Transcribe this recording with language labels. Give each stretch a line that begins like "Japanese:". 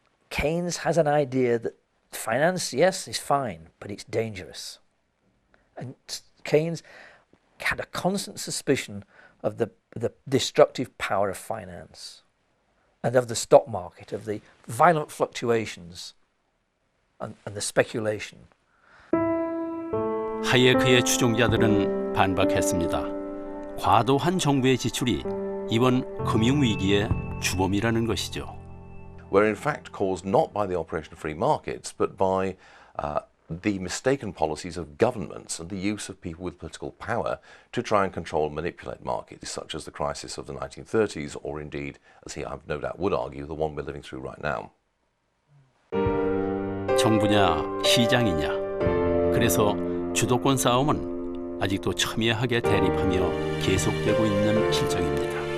English: Keynes has an idea that finance, yes, is fine, but it's dangerous. And Keynes had a constant suspicion of the destructive power of finance and of the stock market, of the violent fluctuations and the speculation.
Korean: 하이에크의 추종자들은 반박했습니다. 과도한 정부의 지출이 이번 금융위기의 주범이라는 것이죠.
English: Were in fact caused not by the operation of free markets, but by the mistaken policies of governments and the use of people with political power to try and control and manipulate markets, such as the crisis of the 1930s, or indeed, as he, I've no doubt would argue, the one we're living through right now.
Korean: 정부냐 시장이냐, 그래서 주도권 싸움은 아직도 첨예하게 대립하며 계속되고 있는 실정입니다.